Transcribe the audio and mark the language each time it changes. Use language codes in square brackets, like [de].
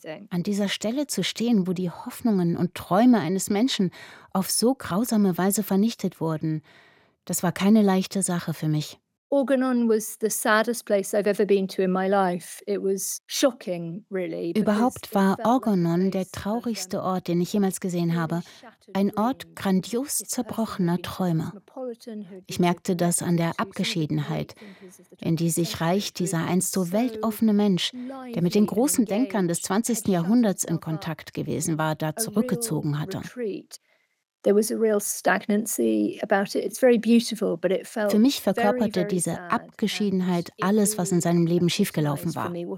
[de] An dieser Stelle zu stehen, wo die Hoffnungen und Träume eines Menschen auf so grausame Weise vernichtet wurden, das war keine leichte Sache für mich. [en] Orgonon was the saddest place I've ever been to in my life. It was shocking, really. [de] Überhaupt war Orgonon der traurigste Ort, den ich jemals gesehen habe. Ein Ort grandios zerbrochener Träume. Ich merkte das an der Abgeschiedenheit, in die sich Reich, dieser einst so weltoffene Mensch, der mit den großen Denkern des 20. Jahrhunderts in Kontakt gewesen war, da zurückgezogen hatte. [en] There was a real stagnancy about it. It's very beautiful, but it felt. [de] Für mich verkörperte diese Abgeschiedenheit alles, was in seinem Leben schiefgelaufen war.